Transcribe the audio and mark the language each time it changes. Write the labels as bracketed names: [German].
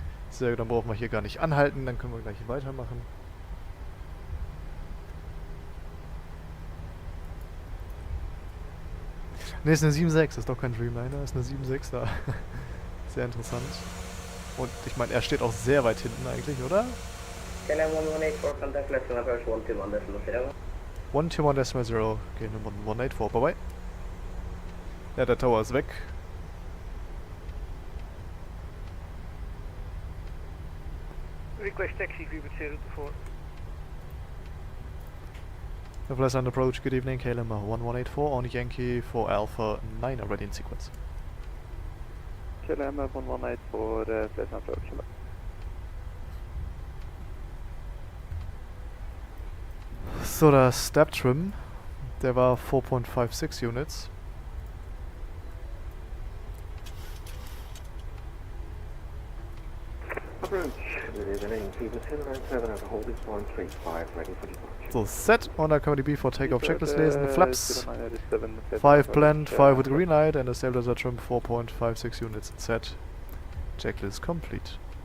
[German] Sehr gut, dann brauchen wir hier gar nicht anhalten, dann können wir gleich weitermachen. Ne, ist eine 7.6, ist doch kein Dreamliner, ist eine 7.6 da. Sehr interessant. Und ich meine, er steht auch sehr weit hinten eigentlich, oder? [English] KLM 1184, contact left and approach 121.0. [German] 121.0. Okay, Nummer 184, bye bye. Ja, der Tower ist weg. [English] Request taxi, VBIT 024. Flight on approach, good evening, KLM 1184 on Yankee for Alpha 9 already in sequence. KLM 1184, flight on approach. [German] So, der Step Trim, der war 4.56 Units. [English] Approach, good evening, VBIT 097 at hold is 135, ready for departure. [German] So, set, und dann können wir die B4 Takeoff Checklist lesen. [English] Flaps, 5 blend, 5 with green light, and a stabilizer trim 4.56 units. Set, checklist complete.